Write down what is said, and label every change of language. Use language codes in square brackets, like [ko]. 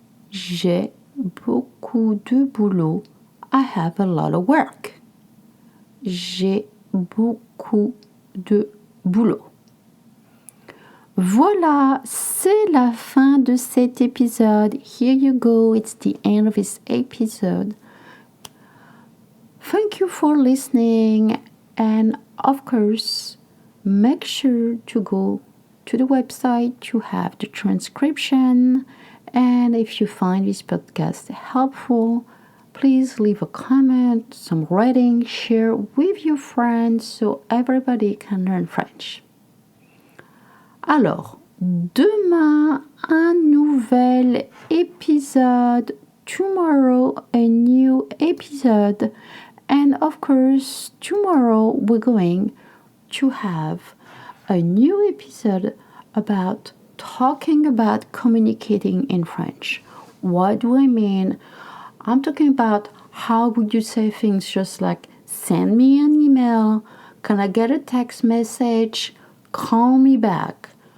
[fr] J'ai beaucoup de boulot. [en] I have a lot of work. [fr] J'ai beaucoup de boulot. Voilà, c'est la fin de cet épisode. [en] Here you go, it's the end of this episode. Thank you for listening, and of course, make sure to go to the website to have the transcription. And if you find this podcast helpful, please leave a comment, some rating, share with your friends so everybody can learn French. [fr] Alors, demain, un nouvel épisode. [en] Tomorrow, a new episode. And of course, tomorrow we're going to have a new episode about talking about communicating in French. What do I mean? I'm talking about how would you say things just like send me an email, can I get a text message, call me back.